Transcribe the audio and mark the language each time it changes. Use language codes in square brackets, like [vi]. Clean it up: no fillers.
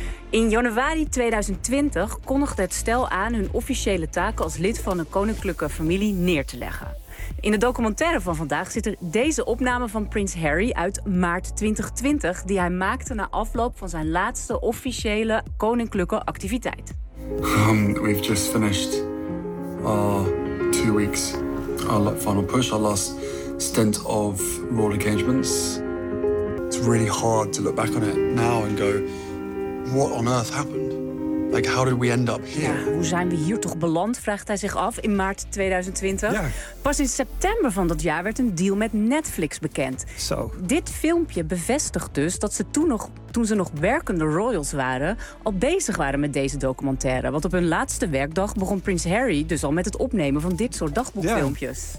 [nl] In januari 2020 kondigde het stel aan hun officiële taken als lid van een koninklijke familie neer te leggen. In de documentaire van vandaag zit er deze opname van Prins Harry uit maart 2020... die hij maakte na afloop van zijn laatste officiële koninklijke activiteit. [en] We've just finished our 2 weeks, our final push, our last stint of royal engagements. It's really hard to look back on it now and go, what on earth happened? Like, how did we end up here? [nl] Ja, hoe zijn we hier toch beland, vraagt hij zich af, in maart 2020. Ja. Pas in september van dat jaar werd een deal met Netflix bekend. Zo. Dit filmpje bevestigt dus dat ze toen ze nog werkende royals waren, al bezig waren met deze documentaire. Want op hun laatste werkdag begon Prins Harry dus al met het opnemen van dit soort dagboekfilmpjes.